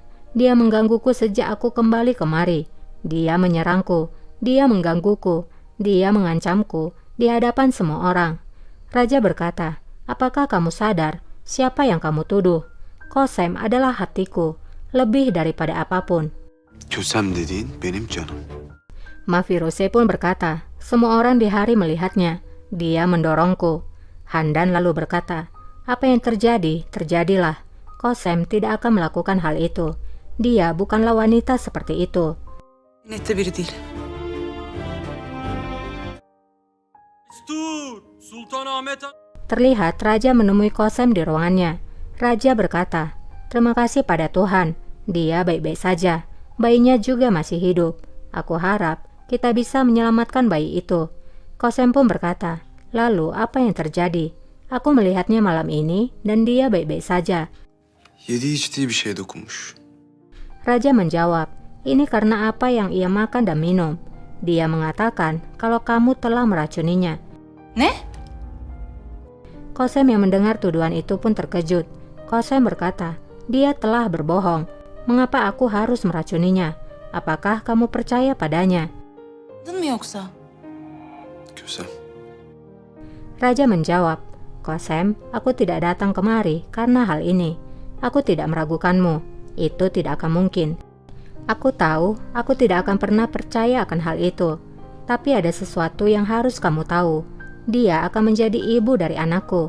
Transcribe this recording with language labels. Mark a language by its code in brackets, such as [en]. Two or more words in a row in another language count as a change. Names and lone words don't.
[id] Dia menggangguku sejak aku kembali kemari. Dia menyerangku, dia menggangguku, dia mengancamku di hadapan semua orang." Raja berkata, "Apakah kamu sadar siapa yang kamu tuduh? Kosem adalah hatiku, lebih daripada apapun." [tr] Kösem dediğin benim canım. [id] Mafirose pun berkata, "Semua orang di hari melihatnya. Dia mendorongku." Handan lalu berkata, "Apa yang terjadi, terjadilah. Kosem tidak akan melakukan hal itu. Dia bukanlah wanita seperti itu." [tr] Nette biri değil. Destur! Sultanahmet [id] Terlihat Raja menemui Kosem di ruangannya. Raja berkata, "Terima kasih pada Tuhan. Dia baik-baik saja. Bayinya juga masih hidup. Aku harap kita bisa menyelamatkan bayi itu." Kosem pun berkata, "Lalu apa yang terjadi? Aku melihatnya malam ini dan dia baik-baik saja." [tr] Yediği içtiği bir şey dokunmuş. [id] Raja menjawab, "Ini karena apa yang ia makan dan minum. Dia mengatakan kalau kamu telah meracuninya." [tr] Ne? [id] Kosem yang mendengar tuduhan itu pun terkejut. Kosem berkata, "Dia telah berbohong. Mengapa aku harus meracuninya? Apakah kamu percaya padanya?" [tr] Anladın mı yoksa? Kösem. [id] Raja menjawab, "Kosem, aku tidak datang kemari karena hal ini. Aku tidak meragukanmu. Itu tidak akan mungkin. Aku tahu aku tidak akan pernah percaya akan hal itu. Tapi ada sesuatu yang harus kamu tahu. Dia akan menjadi ibu dari anakku.